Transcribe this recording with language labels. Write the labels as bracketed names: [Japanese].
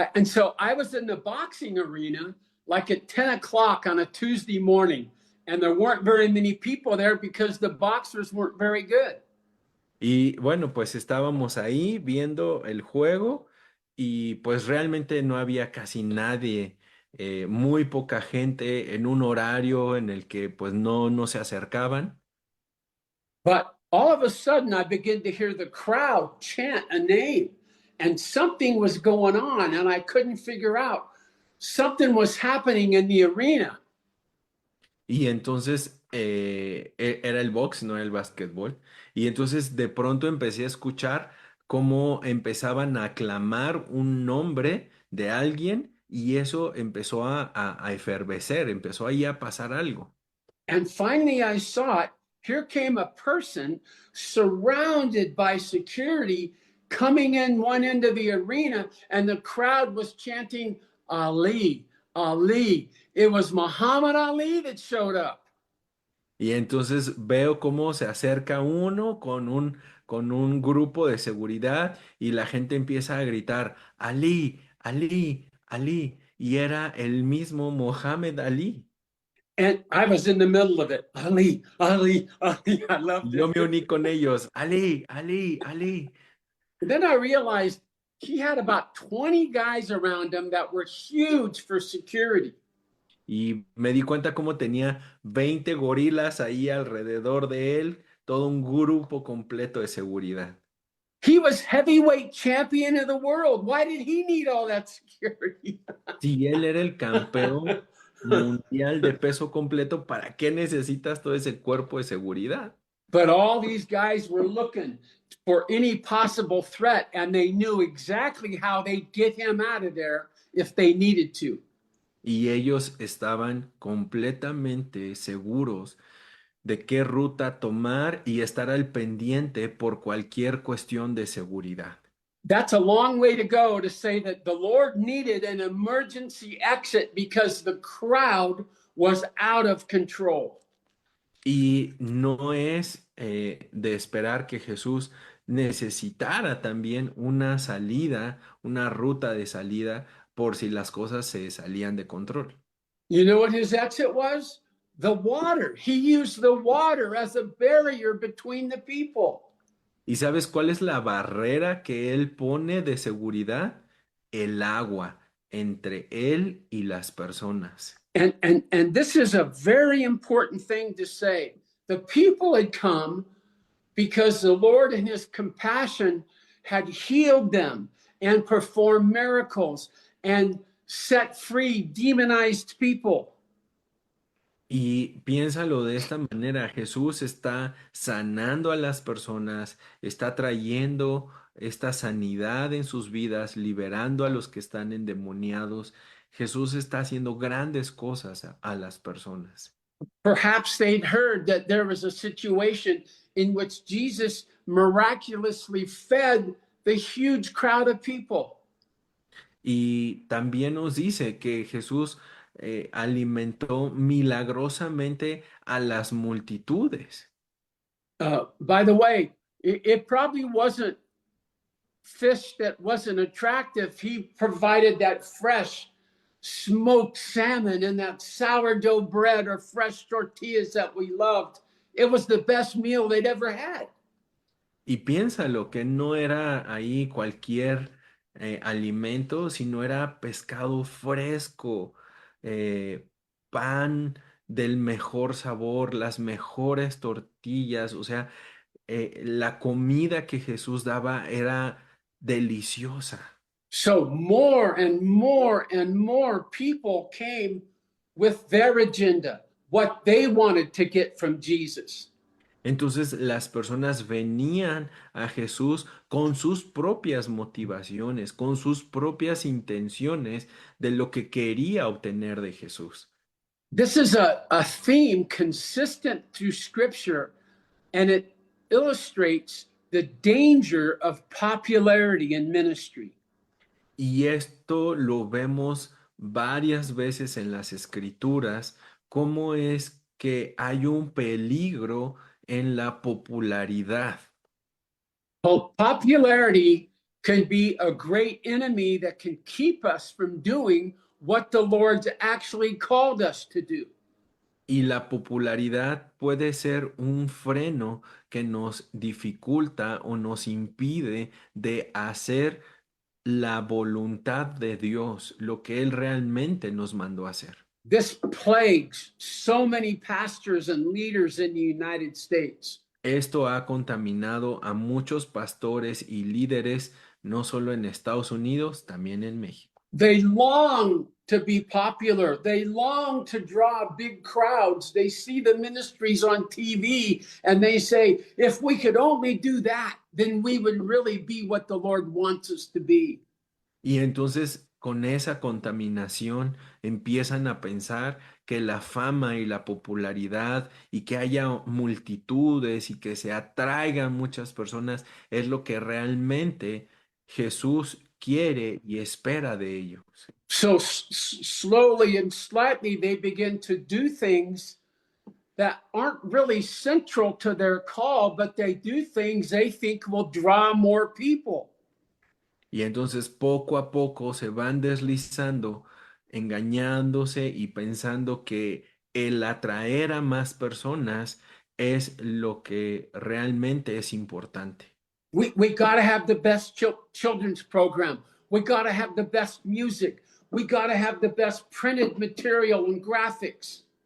[English] And so I was in the boxing arena like at 10 o'clock on a Tuesday morning, and there weren't very many people there because the boxers weren't very good. [Spanish] Y bueno, pues estábamos ahí viendo el juego y pues realmente no había casi nadie, muy poca gente en un horario en el que pues no se acercaban. [English] But all of a sudden, I began to hear the crowd chant a name, and something was going on, and I couldn't figure out. Something was happening in the arena. [Spanish] Y entonces era el box, no el básquetbol. Y entonces de pronto empecé a escuchar cómo empezaban a aclamar un nombre de alguien y eso empezó a efervecer, empezó ahí a pasar algo. [English] And finally, I saw it. Here came a person surrounded by security coming in one end of the arena, and the crowd was chanting, Ali, Ali. It was Muhammad Ali that showed up. [Spanish] Y entonces veo cómo se acerca uno con un grupo de seguridad y la gente empieza a gritar, Ali, Ali, Ali. Y era el mismo Mohammed Ali. [English] And I was in the middle of it. Ali, Ali, Ali. I loved [Spanish] Yo me [English] it. [Spanish] uní con ellos, Ali, Ali, Ali. [English] And then I realized he had about 20 guys around him that were huge for security. [Spanish] Y me di cuenta cómo tenía 20 gorilas ahí alrededor de él, todo un grupo completo de seguridad. [English] He was heavyweight champion of the world. Why did he need all that security? [Spanish] Si él era el campeón mundial de peso completo, ¿para qué necesitas todo ese cuerpo de seguridad? [English] But all these guys were looking for any possible threat, and they knew exactly how they'd get him out of there if they needed to. [Spanish] Y ellos estaban completamente seguros de qué ruta tomar y estar al pendiente por cualquier cuestión de seguridad. [English] That's a long way to go to say that the Lord needed an emergency exit because the crowd was out of control. [Spanish] Y no es de esperar que Jesús necesitara también una salida, una ruta de salida, por si las cosas se salían de control. [English] You know what his exit was? The water. He used the water as a barrier between the people. [Spanish] ¿Y sabes cuál es la barrera que él pone de seguridad? El agua entre él y las personas. [English] And this is a very important thing to say. The people had come because the Lord in his compassion had healed them and performed miracles and set free demonized people. [Spanish] Y piénsalo de esta manera, Jesús está sanando a las personas, está trayendo esta sanidad en sus vidas, liberando a los que están endemoniados. Jesús está haciendo grandes cosas a las personas. [English] Perhaps they'd heard that there was a situation in which Jesus miraculously fed the huge crowd of people. [Spanish] Y también nos dice que Jesús alimentó milagrosamente a las multitudes. [English] By the way, it probably wasn't fish that wasn't attractive. He provided that fresh smoked salmon and that sourdough bread or fresh tortillas that we loved. It was the best meal they'd ever had. [Spanish] Y piénsalo, que no era ahí cualquier alimento, sino era pescado fresco, eh, pan del mejor sabor, las mejores tortillas, o sea, la comida que Jesús daba era deliciosa. [English] So more and more and more people came with their agenda, what they wanted to get from Jesus. [Spanish] Entonces las personas venían a Jesús con sus propias motivaciones, con sus propias intenciones de lo que quería obtener de Jesús. [English] This is a theme consistent through scripture, and it illustrates the danger of popularity in ministry. [Spanish] Y esto lo vemos varias veces en las escrituras, cómo es que hay un peligro en la popularidad. [English] Popularity can be a great enemy that can keep us from doing what the Lord's actually called us to do. [Spanish] Y la popularidad puede ser un freno que nos dificulta o nos impide de hacer la voluntad de Dios, lo que Él realmente nos mandó a hacer. [English] This plagues so many pastors and leaders in the United States. [Spanish] Esto ha contaminado a muchos pastores y líderes, no solo en Estados Unidos, también en México. [English] They long to be popular. They long to draw big crowds. They see the ministries on TV and they say, if we could only do that, then we would really be what the Lord wants us to be. [Spanish] Y entonces con esa contaminación empiezan a pensar que la fama y la popularidad y que haya multitudes y que se atraigan muchas personas es lo que realmente Jesús quiere y espera de ellos. [English] So slowly and slightly, they begin to do things that aren't really central to their call, but they do things they think will draw more people. [Spanish] Y entonces poco a poco se van deslizando, engañándose y pensando que el atraer a más personas es lo que realmente es importante. [English] We got to have the best children's program. We got to have the best music. We got to have the best printed material and graphics.